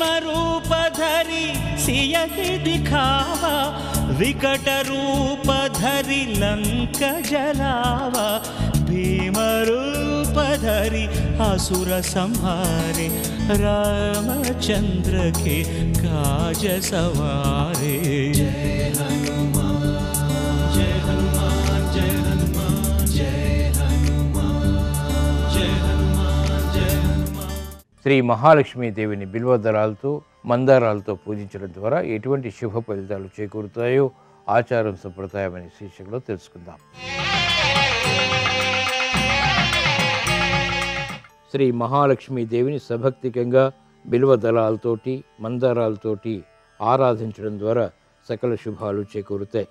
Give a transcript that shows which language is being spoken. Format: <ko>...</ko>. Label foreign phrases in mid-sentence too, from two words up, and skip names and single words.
<awa>रूप धरि सियहि दिखावा विकट रूप धरि लंक जलावा भीम रूप धरि असुर संहारे रामचंद्र के काज सवारे जय हनुमान जय हनुमान जय हनुमान जय हनुमान जय हनुमान जय हनुमान.</awa> <te>శ్రీ మహాలక్ష్మీదేవిని బిల్వదళాలతో మందారాలతో పూజించడం ద్వారా ఎటువంటి శుభ ఫలితాలు చేకూరుతాయో ఆచారం సంప్రదాయం అనే శీర్షికలో తెలుసుకుందాం. శ్రీ మహాలక్ష్మీదేవిని సభక్తికంగా బిల్వదళాలతోటి మందారాలతోటి ఆరాధించడం ద్వారా సకల శుభాలు చేకూరుతాయి.</te>